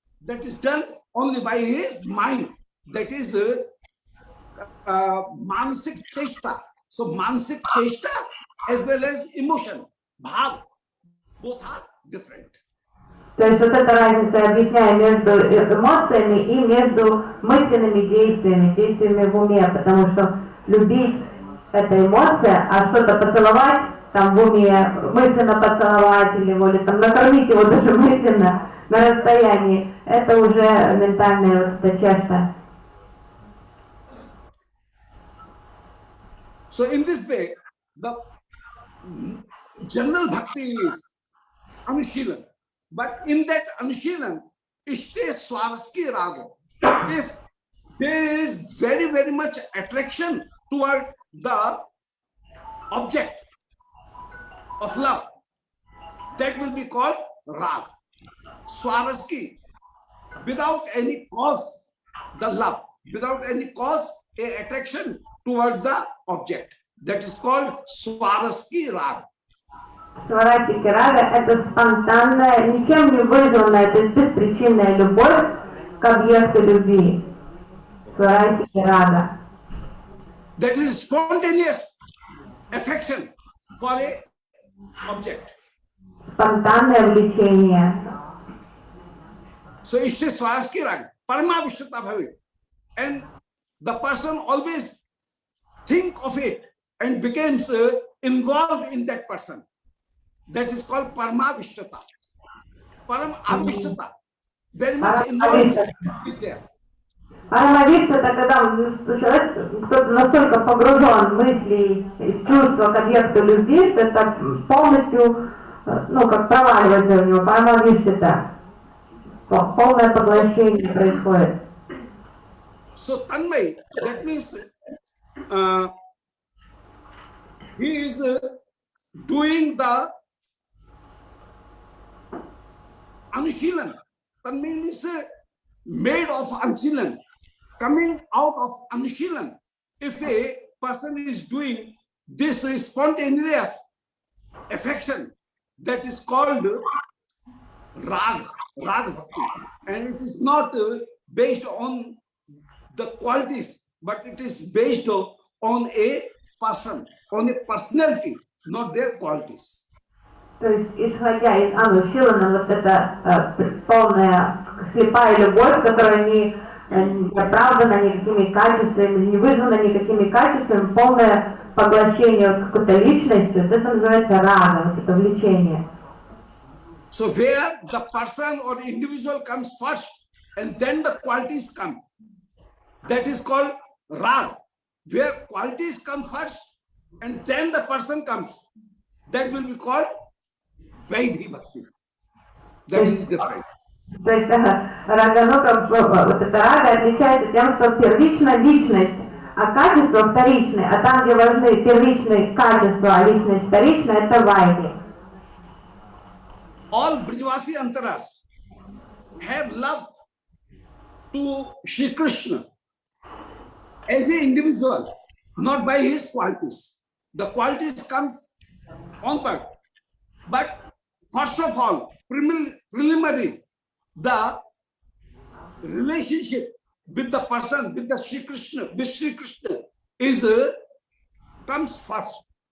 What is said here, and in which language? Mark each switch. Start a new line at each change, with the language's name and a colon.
English: That is done only by his mind. That is mansik cheshta. So mansik cheshta as well as emotion, bhav, both are different.
Russian: То есть вот эта разница, я объясняю, между эмоциями и между мысленными действиями, действиями в уме, потому что любить – это эмоция, а что-то поцеловать, там в уме, мысленно поцеловать или там накормить его даже мысленно на расстоянии, это уже ментальная вот эта чешта.
English: So in this way, the general bhakti is Anushilan. But in that Anushilan,
Sanskrit: Ishte Swaraski Raga.
English: If there is very, very much attraction toward the object of love, that will be called Rag. Swaraski, without any cause, the love, without any cause, a attraction toward the object. That is called Swaraski Rag.
Russian: Сварасики рага – это спонтанная, ничем не вызванная, то есть беспричинная любовь к объекту любви. Сварасики рага.
English: That is spontaneous affection for a object.
Russian: Спонтанное влечение.
Sanskrit: So Ishte Swaraski Rag, Parama Vishtata Bhavit.
English: And the person always think of it and becomes involved in that person. That is called Paramavishtata. Paramavishtata. Very much involvement is there.
Russian: Парамавишта – это когда человек, кто-то настолько погружен в мысли и в чувства к объекту любви, что это полностью, как проваливается у него. Парамавишта – полное поглощение происходит.
English: So Tanmay, that means he is doing the Anushilan. Tanmay is made of Anushilan, coming out of Anushilan. If a person is doing this spontaneous affection, that is called rag bhakti. And it is not based on the qualities, but it is based on a person, on a personality, not their qualities.
Russian: То есть, исходя из Анны Шилана, вот эта полная слепая любовь, которая не оправдана никакими качествами, не вызвана никакими качествами, полное поглощение какой-то личности, вот это называется рага, вот это влечение.
English: So where the person or individual comes first and then the qualities come, that is called rag. Where qualities come first and then the person comes, that will be called Vaidhi Bhakti. That is different.
Russian: То есть раганука, вот эта рага отличается тем, что первична личность, а качество вторичное, а там, где важны первичные качества, а личность вторичная, это вайди.
English: All Brijvasi Antaras have love to Shri Krishna as an individual, not by his qualities. The qualities comes onward. But first of all, preliminary, the relationship with the person, with the Shri Krishna, is comes first.